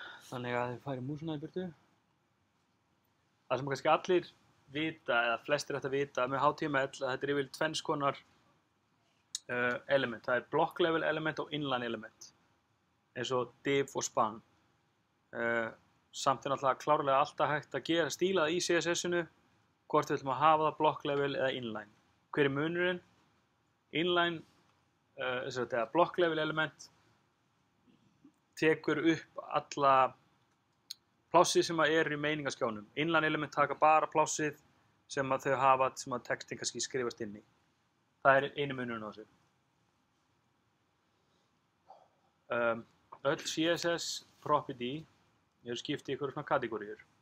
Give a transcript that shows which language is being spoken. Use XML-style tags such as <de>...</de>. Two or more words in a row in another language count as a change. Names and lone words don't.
<is>Þannig að þið færi músuna í burtu. Það sem kannski allir vita, eða flestir ætti að vita með HTML, að þetta er yfirleitt tvenns konar element. Það er</is> <en>block level element</en> <is>og</is> <en>inline element,</en> <is>eins og div og span. Samt er náttúrulega klárlega alltaf hægt að gera stílað í CSS-inu, hvort við ætlum að hafa það</is> <en>block level</en> <is>eða inline. Hver er munurinn? Inline, eða</is> <en>block level element,</en> <is>tekur upp alla plássið sem eru í meiningaskjánum.</is> <en>Inline element</en> <is>taka bara plássið sem að þau hafa, sem að textin kannski skrifast inn í. Það er einu munurinn á þessu. Öll</is> <en>CSS property</en> <is>eru skipt í ykkur svona kategóriur.</is>